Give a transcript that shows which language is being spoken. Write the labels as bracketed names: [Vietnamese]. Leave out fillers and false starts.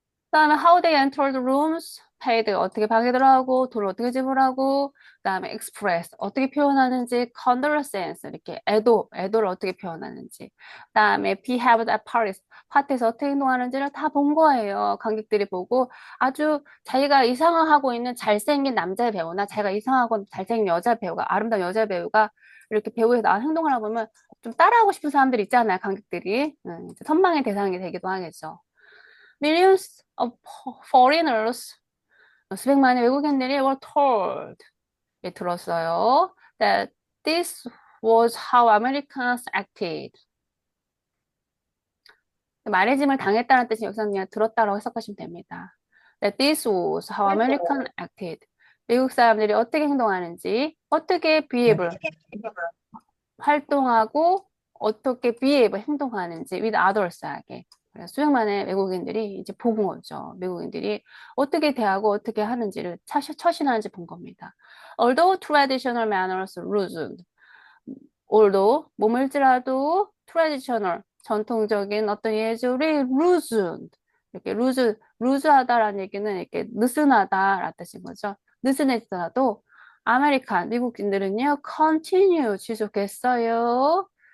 [Korean] 그다음에 [English] how they entered rooms, paid [Korean] 어떻게 방에 들어가고 돈을 어떻게 지불하고, 그다음에 express 어떻게 표현하는지, condolence 이렇게 애도를 어떻게 표현하는지, 그다음에 [English] behaved at parties [Korean] 파티에서 어떻게 행동하는지를 다 본 거예요. 관객들이 보고 아주 자기가 이상하고 있는 잘생긴 남자 배우나 자기가 이상하고 잘생긴 여자 배우가 아름다운 여자 배우가 이렇게 배우에서 나온 행동을 하고 보면 좀 따라하고 싶은 사람들이 있잖아요. 관객들이 선망의 대상이 되기도 하겠죠. [English] Millions of foreigners, [Korean] 수백만의 외국인들이 [English] were told, [Korean] 들었어요. [English] That this was how Americans acted. [Korean] 말해짐을 당했다는 뜻이 여기서 그냥 들었다라고 해석하시면 됩니다. [English] That this was how Americans acted. [Korean] 미국 사람들이 어떻게 행동하는지, 어떻게 behave, 활동하고, 어떻게 behave, 행동하는지, [English] with others [Korean] 하게. 그래서 수백만의 외국인들이 이제 본 거죠. 외국인들이 어떻게 대하고 어떻게 하는지를 처신하는지 본 겁니다. [English] Although traditional manners loosened. [Korean] 몸일지라도 traditional, 전통적인 어떤 예절이 loosened. 이렇게 루즈하다라는 얘기는 이렇게 느슨하다라는 뜻인 거죠. 느슨해지더라도 미국인들은요, continue, 지속했어요.